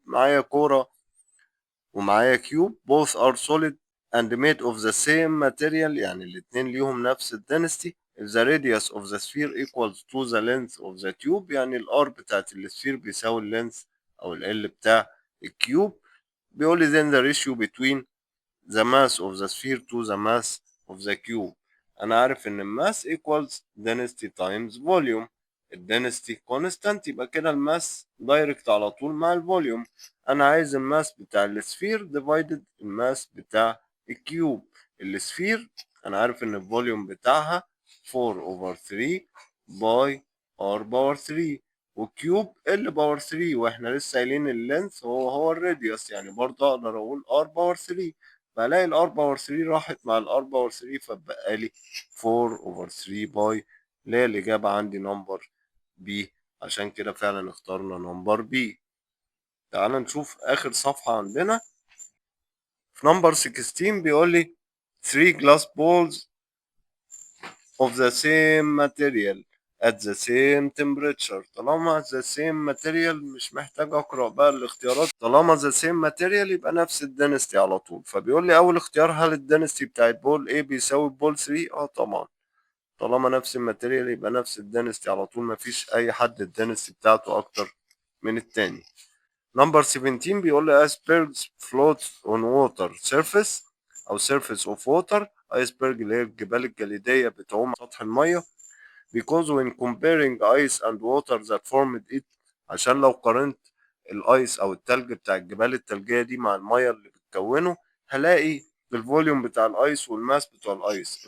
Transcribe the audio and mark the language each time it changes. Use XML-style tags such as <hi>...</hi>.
<ar>معايا كورة ومعايا كيوب</ar> <en>both are solid and made of the same material،</en> <ar>يعني الاتنين ليهم نفس الدنستي.</ar> <en>if the radius of the sphere equals to the length of the tube،</en> <ar>يعني الار بتاعت السفير بيساوي اللينث او ال بتاع الكيوب. بيقول لي</ar> <en>then the ratio between the mass of the sphere to the mass of the cube.</en> <ar>انا عارف ان الماس equals density times volume. الدنستي constant يبقى كده الماس دايركت على طول مع الفوليوم. انا عايز الماس بتاع السفير divided الماس بتاع الكيوب. السفير انا عارف ان الفوليوم بتاعها 4 over 3 by r باور 3 والكيوب ال باور 3، واحنا لسه قايلين اللينث هو الراديوس، يعني برضه اقدر اقول r باور 3. فالاقي الار باور 3 راحت مع الار باور 3 فبقى لي 4 over 3 باي اللي هي الإجابة عندي نمبر بي. عشان كده فعلا اخترنا نمبر بي. تعال نشوف آخر صفحة عندنا نمبر 16 بيقول لي</ar> <en>3 glass balls of the same material at the same temperature.</en> <ar>طالما</ar> <en>the same material</en> <ar>مش محتاج اقرا بقى الاختيارات، طالما the same material يبقى نفس الدنستي على طول. فبيقول لي اول اختيار، هل الدنستي بتاعت بول A بيساوي بول 3؟ اه طبعا، طالما نفس الماتيريال يبقى نفس الدنستي على طول، مفيش اي حد الدنستي بتاعته اكتر من التاني. نمبر 17 بيقول لي</ar> <en>icebergs float on water surface او surface of water.</en> <ar>iceberg اللي هي الجبال الجليدية بتعوم على سطح المية.</ar> <en>because when comparing ice and water that formed it،</en> <ar>عشان لو قارنت الايس او التلج بتاع الجبال التلجية دي مع المية اللي بتكونه، هلاقي الفوليوم بتاع الايس والماس بتاع الايس.</ar>